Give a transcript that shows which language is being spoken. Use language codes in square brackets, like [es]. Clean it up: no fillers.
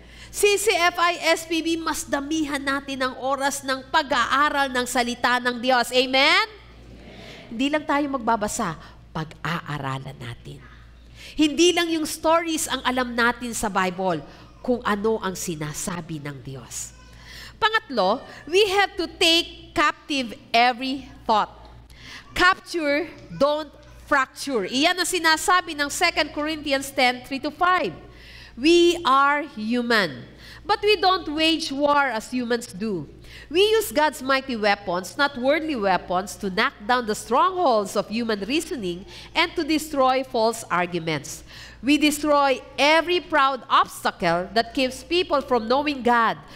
[tl] CCFI SPB, mas damihan natin ang oras ng pag-aaral ng salita ng Diyos. Amen? Hindi lang tayo magbabasa, pag-aaralan natin. Hindi lang yung stories ang alam natin sa Bible, kung ano ang sinasabi ng Diyos. [en] Pangatlo, we have to take captive every thought. Capture, don't fracture. [tl] Iyan ang sinasabi ng 2 Corinthians 10:3-5. [en] We are human, but we don't wage war as humans do. We use God's mighty weapons, not worldly weapons, to knock down the strongholds of human reasoning and to destroy false arguments. We destroy every proud obstacle that keeps people from knowing God.